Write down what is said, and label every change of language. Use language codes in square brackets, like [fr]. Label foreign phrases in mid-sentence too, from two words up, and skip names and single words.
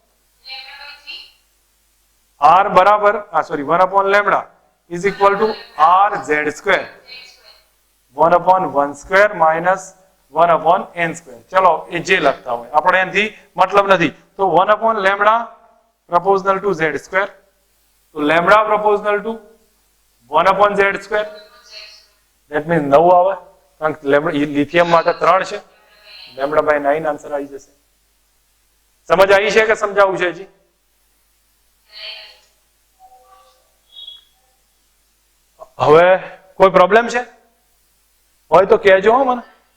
[en] r બરાબર sorry 1 lambda is equal to r z square 1/1 square minus 1/n square. [gu] ચલો એ જે લખતા હોય આપણે એનાથી મતલબ નથી. તો 1 [en] lambda proportional to z square, [gu] તો [en] lambda proportional to 1/z square, that means [gu] 9 આવે, કારણ કે લેમ્બડા લિથિયમ માટે 3 છે, [en] lambda by 9 [gu] આન્સર આવી જશે. સમજ આવી છે કે સમજાવું છે હજી? હવે કોઈ પ્રોબ્લેમ છે હોય તો કહેજો હો મને.